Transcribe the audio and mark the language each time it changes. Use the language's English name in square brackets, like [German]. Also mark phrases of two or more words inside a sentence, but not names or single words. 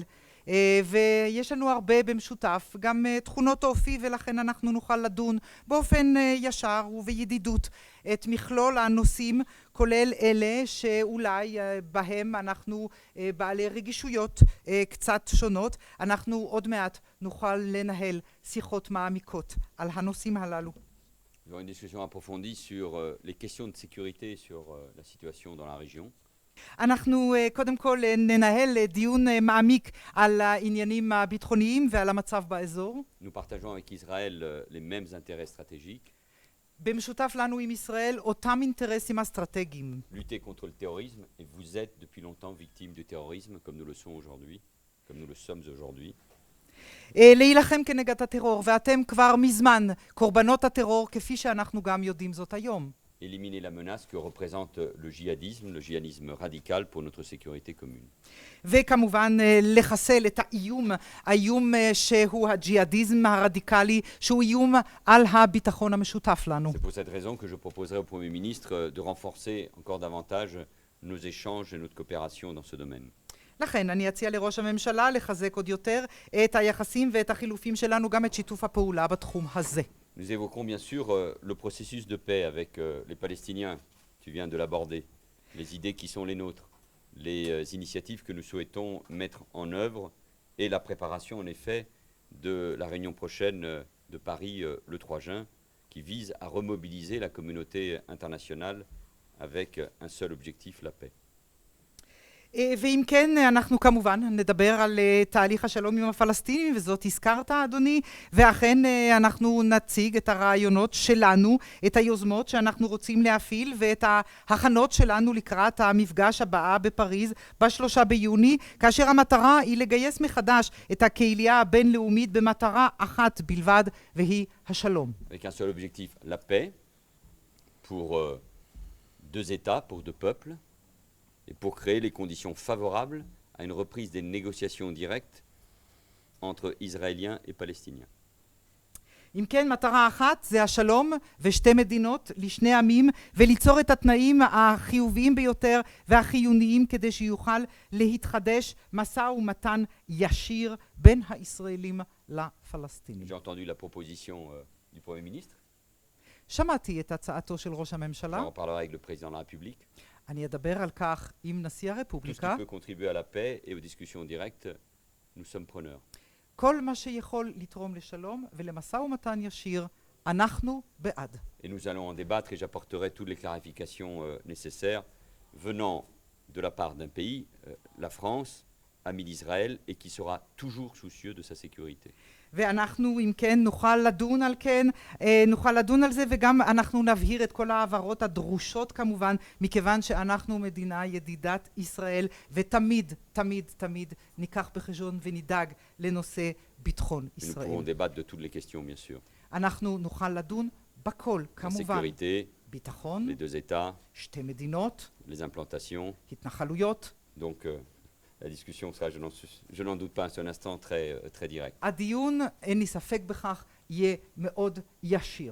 [Hebrew] ויש לנו הרבה במשותף, גם תכונות אופי, ולכן אנחנו נוכל לדון באופן ישר ובידידות את מכלול הנושאים, כולל אלה שאולי בהם אנחנו בעלי רגישויות קצת שונות. אנחנו עוד מעט נוכל לנהל שיחות מעמיקות על הנושאים הללו. [French] Nous avons une discussion approfondie sur les questions de sécurité sur la situation dans la région. [Hebrew] אנחנו קודם כל ננהל דיון מעמיק על העניינים הביטחוניים ועל המצב באזור. [French] Nous partageons avec Israël les mêmes intérêts stratégiques. [Hebrew] במשותף לנו עם ישראל אותם אינטרסים אסטרטגיים. [French] Lutter contre le terrorisme, et vous êtes depuis longtemps victime du terrorisme, comme nous le sommes aujourd'hui, comme nous le sommes aujourd'hui. [Hebrew] להילחם כנגד הטרור, ואתם כבר מזמן קורבנות הטרור, כפי שאנחנו גם יודעים זאת היום. [French] éliminer la menace que représente le djihadisme radical pour notre sécurité commune. [Hebrew] וכמובן לחסל את האיום שהוא הג'יהאדיזם הרדיקלי, שהוא איום על הביטחון המשותף לנו. [French] C'est pour cette raison que je proposerai au Premier ministre de renforcer encore davantage nos échanges et notre coopération dans ce domaine. [Hebrew] לכן אני אציע לראש הממשלה לחזק עוד יותר את היחסים ואת החילופים שלנו, גם את שיתוף הפעולה בתחום הזה. [French] Nous évoquerons bien sûr le processus de paix avec les Palestiniens, tu viens de l'aborder, les idées qui sont les nôtres, les initiatives que nous souhaitons mettre en œuvre et la préparation en effet de la réunion prochaine de Paris le 3 juin qui vise à remobiliser la communauté internationale avec un seul objectif, la paix. [Hebrew] ואם כן, אנחנו כמובן נדבר על תהליך השלום עם הפלסטינים, וזאת הזכרת, אדוני, ואכן אנחנו נציג את הרעיונות שלנו, את היוזמות שאנחנו רוצים להפעיל, ואת ההכנות שלנו לקראת המפגש הבאה בפריז ב3 ביוני, כאשר המטרה היא לגייס מחדש את הקהילייה הבינלאומית במטרה אחת בלבד, והיא השלום. [French] Avec un seul objectif, la paix, pour 2 États, pour 2 peuples, et pour créer les conditions favorables à une reprise des négociations directes entre Israéliens et Palestiniens. [Hebrew] אם כן, מטרה אחת זה השלום ושתי מדינות לשני עמים, וליצור את התנאים החיוביים ביותר והחיוניים כדי שיוכל להתחדש משא ומתן ישיר בין הישראלים לפלסטינים. [French] J'ai entendu la proposition du Premier ministre. [Hebrew] שמעתי את הצעתו של ראש הממשלה. [French] On parlera avec le président de la République. [Hebrew] אני אדבר על כך עם נשיא [French] Tout ce [Hebrew] הרפובליקה. [French] qui peut contribuer à la paix et aux discussions directes, nous sommes preneurs. [Hebrew] כל מה שיכול לתרום לשלום ולמשא ומתן ישיר, אנחנו בעד. [French] Et nous allons en débattre et j'apporterai toutes les clarifications nécessaires venant de la part d'un pays, la France, ami d'Israël, et qui sera toujours soucieux de sa sécurité. [Hebrew] ואנחנו, אם כן, נוכל לדון על זה, וגם אנחנו נבהיר את כל העברות הדרושות כמובן, מכיוון שאנחנו מדינה ידידת ישראל, ותמיד, תמיד, תמיד ניקח בחשבון ונדאג לנושא ביטחון [French] Et nous [Hebrew] ישראל. [French] pourrons débattre de toutes les questions, bien sûr. [Hebrew] אנחנו נוכל לדון בכל, [French] La [Hebrew] כמובן. [French] sécurité, [Hebrew] ביטחון, [French] les 2 États, [Hebrew] שתי מדינות, [French] les implantations. [Hebrew] התנחלויות. [French] Donc la discussion sera, je n'en doute pas un seul instant, très directe. [Hebrew] הדיון, אין לי ספק בכך, יהיה מאוד ישיר.